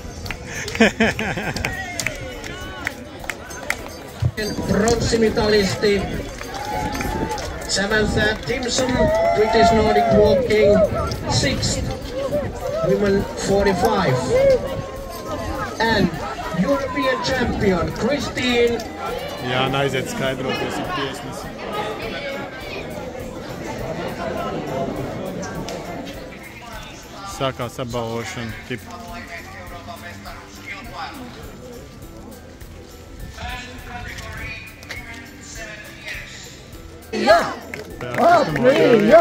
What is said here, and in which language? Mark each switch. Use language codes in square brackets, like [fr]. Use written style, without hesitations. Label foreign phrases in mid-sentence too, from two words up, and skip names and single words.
[en] Bronssimitalisti Samantha Timson, British Nordic Walking, 6th, women 45. And European champion Christine. [lv] Jā, aiziet skaidroties ar tiesnesi. Sākās apbalvošana. Latvija!